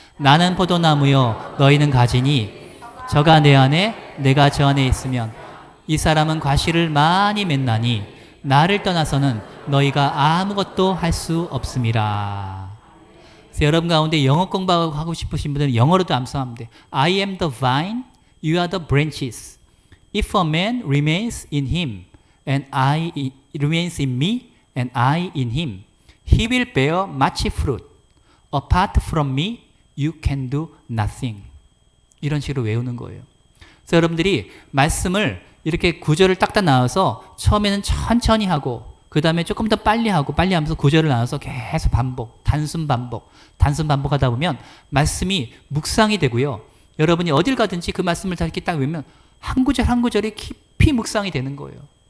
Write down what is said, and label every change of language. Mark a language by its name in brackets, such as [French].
[Korean] 나는 포도나무여 너희는 가지니 저가 내 안에 내가 저 안에 있으면 이 사람은 과실을 많이 맺나니 나를 떠나서는 너희가 아무것도 할 수 없음이라. 그래서 여러분 가운데 영어 공부하고 싶으신 분들은 영어로도 암송하면 돼요. [English] I am the vine, you are the branches. If a man remains in him and remains in me and I in him, he will bear much fruit. Apart from me, you can do nothing. [Korean] 이런 식으로 외우는 거예요. 그래서 여러분들이 말씀을 이렇게 구절을 딱딱 나눠서 처음에는 천천히 하고 그 다음에 조금 더 빨리 하고 빨리 하면서 구절을 나눠서 계속 반복, 단순 반복하다 보면 말씀이 묵상이 되고요. 여러분이 어딜 가든지 그 말씀을 다 이렇게 딱 외우면 한 구절 한 구절이 깊이 묵상이 되는 거예요.